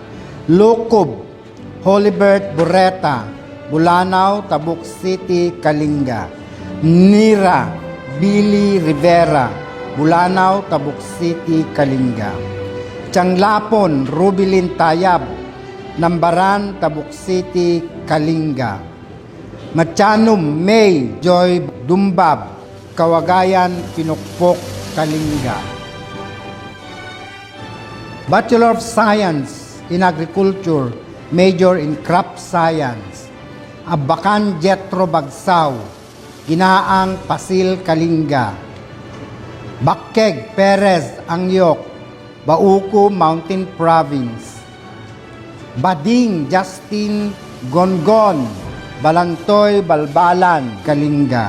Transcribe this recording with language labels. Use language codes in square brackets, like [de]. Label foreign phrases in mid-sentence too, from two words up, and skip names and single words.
[en] Lukob Holibert Bureta, Bulanaw, Tabuk City, Kalinga. Nira Billy Rivera, Bulanaw, Tabuk City, Kalinga. Changlapon Rubilin Tayab, Nambaran, Tabuk City, Kalinga. Machanum May Joy Dumbab, Kawagayan, Pinokpok, Kalinga. Bachelor of Science in Agriculture, Major in Crop Science, Abakan Jetro Bagsaw, Ginaang, Pasil, Kalinga. Bakkeg Perez Angyok, Bauco, Mountain Province. Bading Justin Gongon, Balantoy, Balbalan, Kalinga.